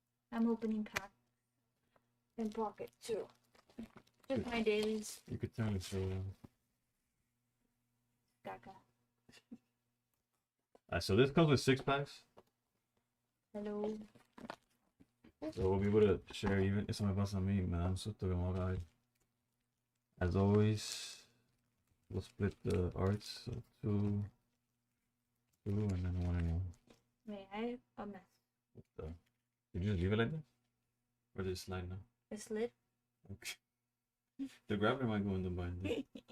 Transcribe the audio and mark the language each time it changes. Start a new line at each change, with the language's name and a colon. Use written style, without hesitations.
English: I'm opening pack in Pocket too. Just my dailies. You could tell it's so. Gaga. So this comes with 6 packs, Hello. so we'll be able to share even.
Spanish: Eso me pasa a mí, me dan susto que me voy a caer.
English: As always, we'll split the arts, so 2, and then 1 and 1. Wait, I have a mess. What the? Did you just leave it like that? Or did it slide now? It's lit. Okay. The grabber might go in the binder.